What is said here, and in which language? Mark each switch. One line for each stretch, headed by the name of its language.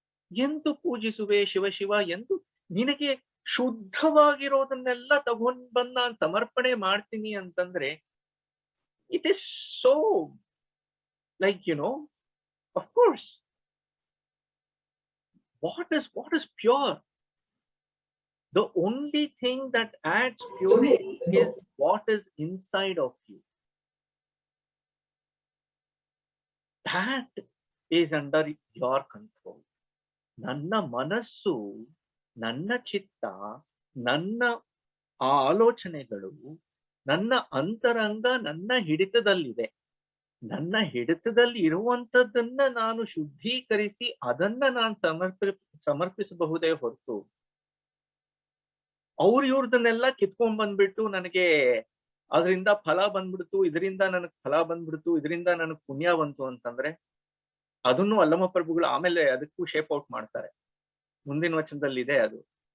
Kannada: ಎಂತು ಪೂಜಿಸುವೆ ಶಿವಶಿವ, ಎಂದು ನಿನಗೆ ಶುದ್ಧವಾಗಿರೋದನ್ನೆಲ್ಲ ತಗೊಂಡ್ ಬಂದ್ ನಾನು ಸಮರ್ಪಣೆ ಮಾಡ್ತೀನಿ ಅಂತಂದ್ರೆ,
English: It is so like of course, what is pure? The only thing that adds purity is what is inside of you. That is under your control.
Kannada: ನನ್ನ ಮನಸ್ಸು, ನನ್ನ ಚಿತ್ತ, ನನ್ನ ಆಲೋಚನೆಗಳು, ನನ್ನ ಅಂತರಂಗ ನನ್ನ ಹಿಡಿತದಲ್ಲಿದೆ. ನನ್ನ ಹಿಡಿತದಲ್ಲಿ ಇರುವಂತದ್ದನ್ನ ನಾನು ಶುದ್ಧೀಕರಿಸಿ ಅದನ್ನ ನಾನು ಸಮರ್ಪಿಸಬಹುದೇ ಹೊರತು ಇವ್ರದನ್ನೆಲ್ಲ ಕಿತ್ಕೊಂಡ್ ಬಂದ್ಬಿಟ್ಟು ನನಗೆ ಅದರಿಂದ ಫಲ ಬಂದ್ಬಿಡ್ತು, ಇದರಿಂದ ನನಗ್ ಫಲ ಬಂದ್ಬಿಡ್ತು, ಇದರಿಂದ ನನಗ್ ಪುಣ್ಯ ಬಂತು ಅಂತಂದ್ರೆ, ಅದನ್ನು ಅಲ್ಲಮ ಪ್ರಭುಗಳು ಆಮೇಲೆ ಅದಕ್ಕೂ ಶೇಪ್ ಔಟ್ ಮಾಡ್ತಾರೆ. ಮುಂದಿನ ವಚನದಲ್ಲಿ ಇದೆ ಅದು.